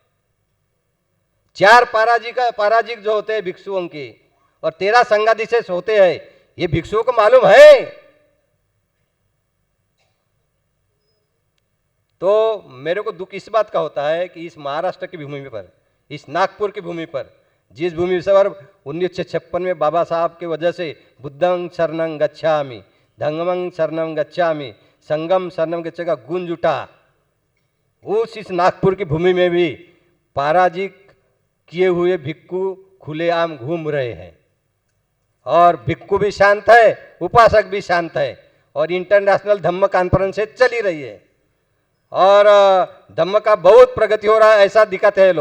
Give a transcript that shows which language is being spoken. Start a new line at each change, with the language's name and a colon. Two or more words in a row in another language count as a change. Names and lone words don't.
Hindi: 4 पाराजिक जो होते हैं भिक्षुओं की, और 13 संगादिशेष होते हैं, ये भिक्षुओं को मालूम है। तो मेरे को दुख इस बात का होता है कि इस महाराष्ट्र की भूमि पर, इस नागपुर की भूमि पर, जिस भूमि पर 1956 में बाबा साहब की वजह से
Pali: बुद्धं शरणं गच्छामि, धम्मं शरणं गच्छामि, संगम शरणं गच्छामि
Hindi: का गूंज उठा, उस इस नागपुर की भूमि में भी पराजिक किए हुए भिक्खु खुलेआम घूम रहे हैं। और भिक्खु भी शांत है, उपासक भी शांत है, और इंटरनेशनल धम्म कॉन्फ्रेंस चल ही रही है, और धम्म का बहुत प्रगति हो रहा है, ऐसा दिखाते हैं लोग।